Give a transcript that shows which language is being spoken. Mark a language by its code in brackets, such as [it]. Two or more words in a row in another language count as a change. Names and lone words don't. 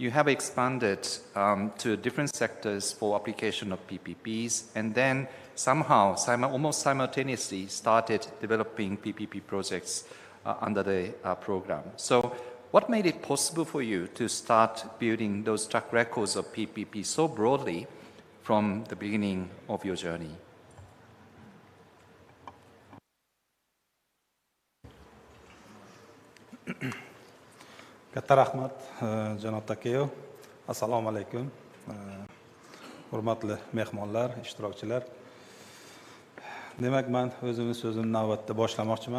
[en] you have expanded to different sectors for application of PPPs, and then somehow, almost simultaneously, started developing PPP projects under the program. So what made it possible for you to start building those track records of PPP so broadly from the beginning of your journey? [uz] Katta rahmat, janob Takeyo. Assalomu alaykum. Hurmatli mehmonlar, ishtirokchilar. Demak, men o'zimni so'zimni navbatda boshlamoqchiman.